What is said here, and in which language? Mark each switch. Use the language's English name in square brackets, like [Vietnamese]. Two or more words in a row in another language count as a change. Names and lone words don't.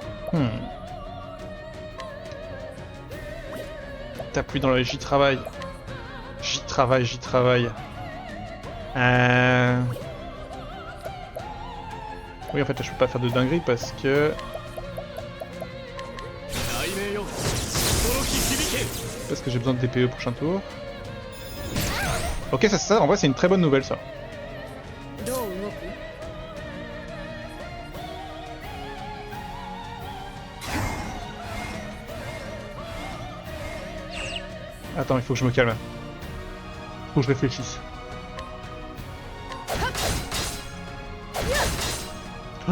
[French] Hmm. T'appuies dans le j'y travaille. J'y travaille, j'y travaille. Oui, en fait, là, je peux pas faire de dinguerie parce que... [Japanese] 雷鳴よ轟き響け [French] Parce que j'ai besoin de DPE prochain tour. Ok, ça, en vrai, c'est une très bonne nouvelle, ça. [Japanese] どう動く [French] Attends, il faut que je me calme. Faut que je réfléchisse. Ah,